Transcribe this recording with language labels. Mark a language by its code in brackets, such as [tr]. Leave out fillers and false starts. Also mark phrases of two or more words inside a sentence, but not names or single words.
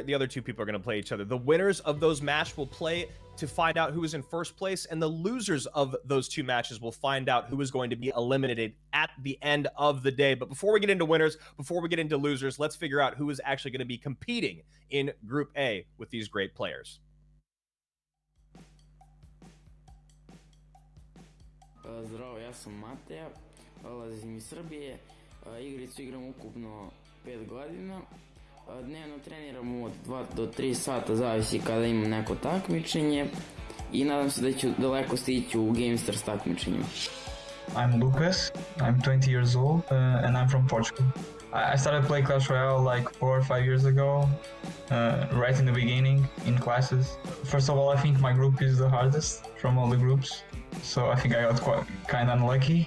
[en] The other 2 people are going to play each other. The winners of those matches will play to find out who is in first place, and the losers of those 2 matches will find out who is going to be eliminated at the end of the day. But before we get into winners, before we get into losers, let's figure out who is actually going to be competing in Group A with these great players. [sr] Zdravo, ja sam Mateja, dolazim iz Srbije, igricu igram ukupno 5 godina, dnevno treniram od 2 do 3 sata, zavisi kada imam neko takmičenje I nadam se da ću daleko stići u Gamestars takmičenjima. [en] I'm Lucas, I'm 20 years old, and I'm from Portugal. I started playing Clash Royale like 4 or 5 years ago, right in the beginning, in classes. First of all, I think my group is the hardest from all the groups, so I think I got kind of unlucky.